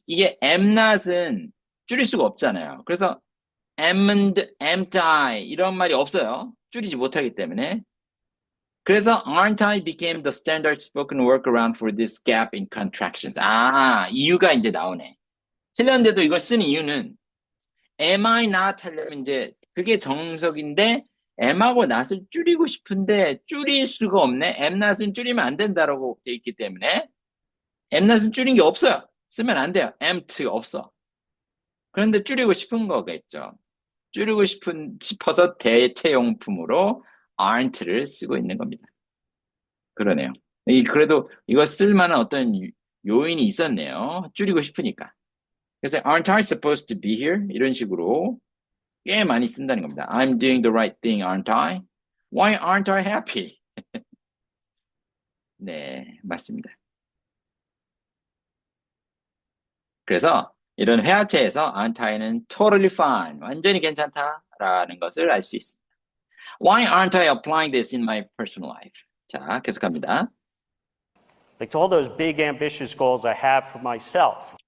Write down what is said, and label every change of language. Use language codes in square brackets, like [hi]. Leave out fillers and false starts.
[ko] 이게 am not은 줄일 수가 없잖아요. 그래서 amn't I 이런 말이 없어요. 줄이지 못하기 때문에. [en] 그래서 aren't I became the standard spoken workaround for this gap in contractions. [ko] 이유가 이제 나오네. 틀렸는데도 이걸 쓰는 이유는 am I not 하려면 이제 그게 정석인데 am하고 not을 줄이고 싶은데 줄일 수가 없네. am not은 줄이면 안 된다라고 돼 있기 때문에 am not은 줄인 게 없어요. 쓰면 안 돼요. am't 없어. 그런데 줄이고 싶은 거겠죠. 줄이고 싶어서 대체용품으로 aren't를 쓰고 있는 겁니다. 그러네요. 그래도 이거 쓸만한 어떤 요인이 있었네요. 줄이고 싶으니까. [en] 그래서 aren't I supposed to be here? [ko] 이런 식으로 꽤 많이 쓴다는 겁니다. [en] I'm doing the right thing, aren't I? Why aren't I happy? [ko] 네, 맞습니다. 그래서 이런 회화체에서 aren't I는 [en] totally fine, [ko] 완전히 괜찮다라는 것을 알 수 있습니다. [en] Why aren't I applying this in my personal life? [ko] 자, 계속합니다. [en] Like to all those big ambitious goals I have for myself.